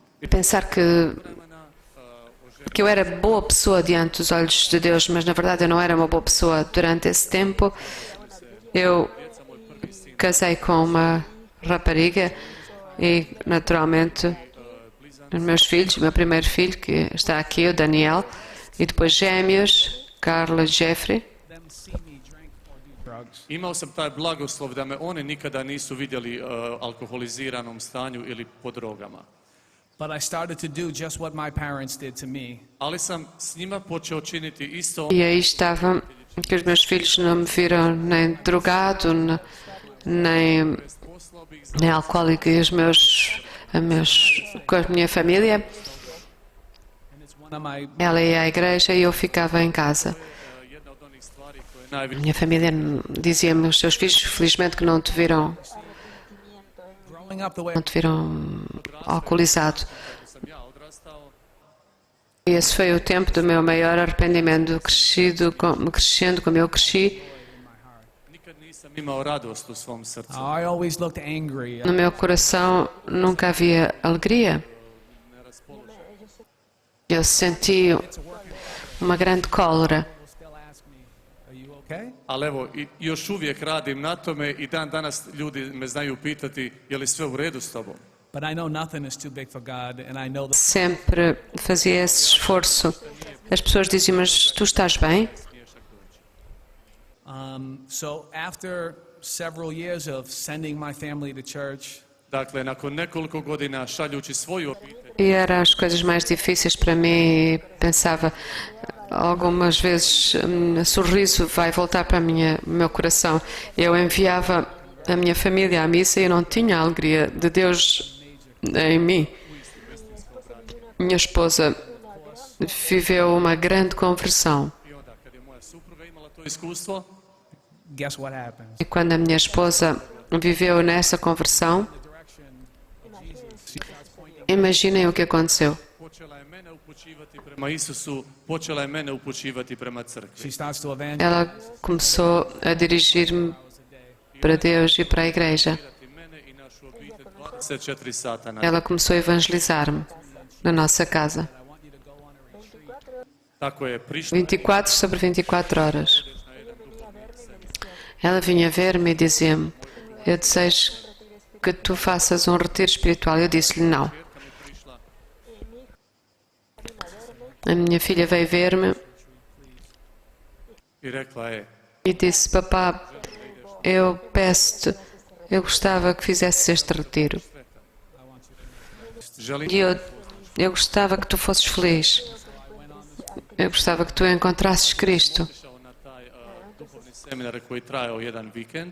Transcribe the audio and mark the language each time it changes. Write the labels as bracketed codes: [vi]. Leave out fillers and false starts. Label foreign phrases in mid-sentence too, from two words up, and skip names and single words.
[pt] pensar que eu era boa pessoa diante dos olhos de Deus, mas na verdade eu não era uma boa pessoa. Durante esse tempo eu casei com uma rapariga e naturalmente os meus filhos, o meu primeiro filho que está aqui, o Daniel, e depois gêmeos, Carla e Jeffrey. [en] them see me drink or do drugs. [hr] imao sam taj blagoslov da me oni nikada nisu vidjeli alkoholiziranom stanju ili po drogama. [en] But I started to do just what my parents did to me. [hr] Ali sam s njima počeo činiti isto [pt] E aí estava que os meus filhos não me viram nem drogado, nem alcoólico, e com a minha família, [en] And it's one of my [pt] ela ia à igreja e eu ficava em casa. [hr] jedna od onih stvari koje najviše [pt] Minha família dizia-me, os seus filhos felizmente que não te viram [en] growing up the way [pt] alcoolizado. [hr] sam ja odrastao. [pt] E esse foi o tempo do meu maior arrependimento, crescendo como eu cresci. [hr] Nikad nisam imao radost u svom srcu. [en] I always looked angry. [pt] No meu coração nunca havia alegria. Eu senti uma grande cólera. [en] People still ask me, "Are you okay?" [hr] Ali evo, još uvijek radim na tome i dan danas ljudi me znaju pitati je li sve u redu s tobom? [en] But I know nothing is too big for God, and I know that [pt] Sempre fazia esse esforço. As pessoas diziam, mas tu estás bem? [en] So after several years of sending my family to church, [hr] Dakle, nakon nekoliko godina šaljući svoju obitelj, [pt] E eram as coisas mais difíceis para mim. E pensava, algumas vezes, sorriso vai voltar para o meu coração. Eu enviava a minha família à missa e eu não tinha a alegria de Deus em mim. Minha esposa viveu uma grande conversão. [hr] i onda kad je moja supruga imala to iskustvo, [en] guess what happens? [pt] E quando a minha esposa viveu nessa conversão, imaginem o que aconteceu. [hr] počela je mene upućivati prema Isusu, počela je mene upućivati prema crkvi. [en] She starts to evangelize. [pt] Ela começou a dirigir-me para Deus e para a igreja. [hr] Mene i našu obitelj 24 sata na [pt] Ela começou a evangelizar-me na nossa casa. [hr] Tako je prišla [pt] 24 sobre 24 horas. Ela vinha ver-me e dizia-me, eu desejo que tu faças um retiro espiritual. Eu disse-lhe não. A minha filha veio ver-me [hr] i rekla je, [pt] e disse, papá, eu peço-te, eu gostava que fizesses este retiro. [hr] želim [pt] E eu gostava que tu fosses feliz. Eu gostava que tu encontrasses Cristo. [hr] išao na taj duhovni seminar koji trajao jedan vikend,